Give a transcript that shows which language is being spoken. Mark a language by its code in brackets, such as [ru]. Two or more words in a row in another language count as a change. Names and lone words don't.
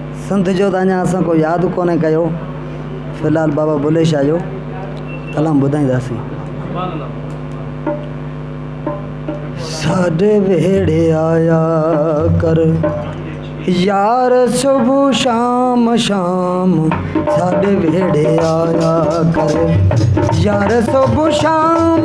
[sd] संत जो त अञा असां को यादि कोन्हे कयो। फ़िलहाल बाबा बुले शाह जो कलाम ॿुधाईंदासीं। [pa] ساڈے ویڑھے آیا کر یار صبح شام شام، ساڈے ویڑھے آیا کر یار صبح شام,